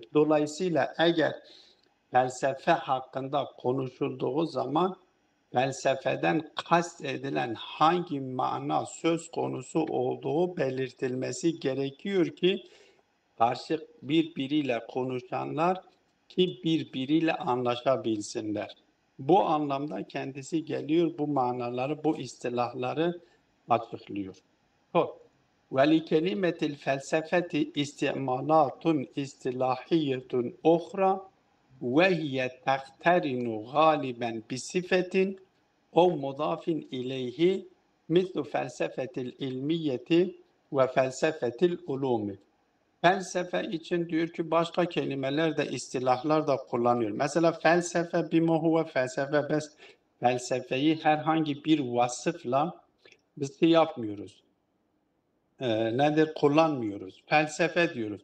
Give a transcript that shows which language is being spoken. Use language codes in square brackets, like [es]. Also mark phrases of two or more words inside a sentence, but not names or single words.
[tr] Dolayısıyla eğer felsefe hakkında konuşulduğu zaman felsefeden kast edilen hangi mana söz konusu olduğu belirtilmesi gerekiyor ki karşı birbiriyle konuşanlar ki birbiriyle anlaşabilsinler. Bu anlamda kendisi geliyor bu manaları, bu istilahları açıklıyor. [ar] وَلِكَلِمَةِ الْفَلْسَفَةِ اِسْتِعْمَالَاتٌ اِسْتِلَاحِيَّةٌ اُخْرَى وَهِيَ تَقْتَرِنُ غَالِبًا بِصِفَةٍ اَوْ مُضَافٍ اِلَيْهِ مِثْلُ فَلْسَفَةِ الْاِلْمِيَّةِ وَفَلْسَفَةِ الْعُلُومِ. [tr] Felsefe için diyor ki başka kelimeler de istilahlar da kullanıyor. Mesela felsefe [ar] بما هو [tr] felsefe felsefeyi herhangi bir vasıfla biz yapmıyoruz. Nedir? Kullanmıyoruz. Felsefe diyoruz.